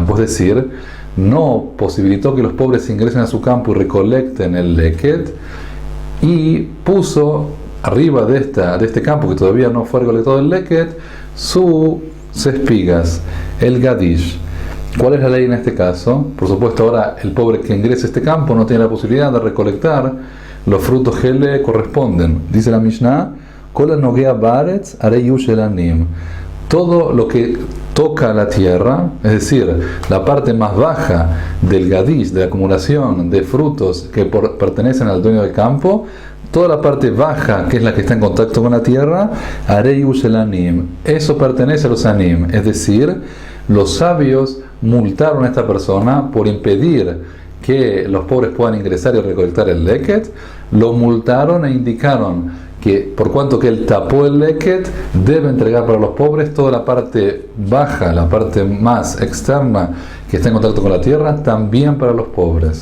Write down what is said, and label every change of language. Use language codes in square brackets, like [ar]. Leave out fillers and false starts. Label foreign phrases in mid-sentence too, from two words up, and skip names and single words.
[es] Es decir, no posibilitó que los pobres ingresen a su campo y recolecten el leket, y puso arriba de este campo que todavía no fue recolectado el leket sus espigas, el gadish. ¿Cuál es la ley en este caso? Por supuesto, ahora el pobre que ingrese a este campo no tiene la posibilidad de recolectar los frutos que le corresponden. [he] Dice la Mishnah, כל נוגע בארץ הרי הוא של עניים. [es] Todo lo que toca la tierra, es decir, la parte más baja del gadish, de la acumulación de frutos que pertenecen al dueño del campo, toda la parte baja, que es la que está en contacto con la tierra, [he] הרי הוא של עניים, [es] eso pertenece a los anim. Es decir, los sabios multaron a esta persona por impedir que los pobres puedan ingresar y recolectar el leket. Lo multaron e indicaron que por cuanto que él tapó el leket, debe entregar para los pobres toda la parte baja, la parte más externa que está en contacto con la tierra, también para los pobres.